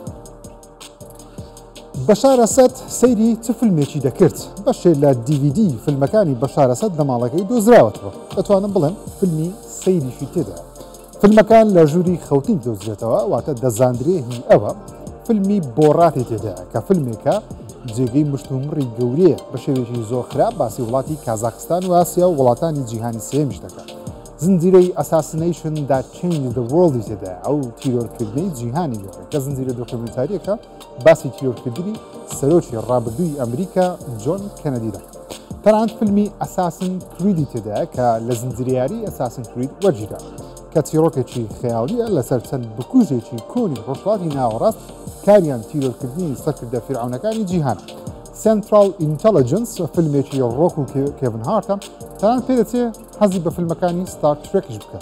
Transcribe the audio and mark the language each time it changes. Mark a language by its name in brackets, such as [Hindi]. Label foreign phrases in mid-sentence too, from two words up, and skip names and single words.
[Central Kurdish] بەشار ئەسەد سەیری چ فیلمێکی دەکرد بەشێ لە DVD فیلمەکانی بەشار ئەسەد لە ماڵەکەی دۆزراوەتەوە دەتوانم بڵێم فیلمی سەیریشی تێدا فیلمەکان لە ژووری خەوتین دۆزرێتەوە واتە دەزاندرێ هی ئەوە فیلمی بۆڕاتی تێدا کە فیلمێکە جێگەی مشتومڕی گەورەیە بە شێوێکی زۆر خراپ باسی وڵاتی کازاخستان و ئاسیا و وڵاتانی جیهانی سێمیش دەکات زنجیرەی ئەساسینیشن that changed the world تێدا ئەو تیرۆرکردنەی جیهانی گەورە کە زنجیرە دۆکومنتاریەکە باسی تیرۆرکردنی سەرۆکی ڕابردووی ئەمریکا جۆن کەنەدی دەکات تەنانەت فیلمی ئەساسن کریدی تێدا کە لە زنجیرەیاری ئەساسن کرید وەرگیرا کە چیرۆکێکی خەیاڵیە لەسەر چەند بکوژێکی کۆنی ڕۆژهڵاتی ناوەڕاست کاریان تیرۆرکردنی سەرکردە فیرعونەکانی جیهان سنترال ئینتەلیجنس فیلمێکی ڕۆک و کێڤن هارتە تەنانەت پێ دەچێت حەزی بە فیلمەکانی ستار ترێکش بکات